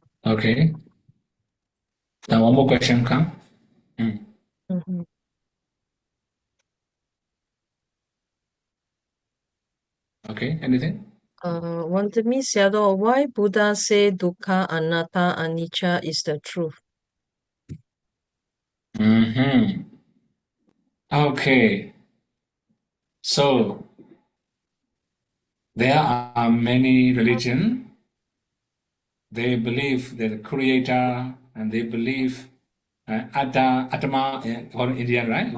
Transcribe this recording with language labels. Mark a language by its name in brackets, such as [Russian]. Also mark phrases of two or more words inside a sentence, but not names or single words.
[English] Okay. Now one more question come. Mhm. Okay, anything? Wandami Sayadaw, why Buddha say [Pali] dukkha, anatta, anicca [English] is the truth? Okay. So there are many religions. They believe the creator, and they believe Atma, or Indian, right?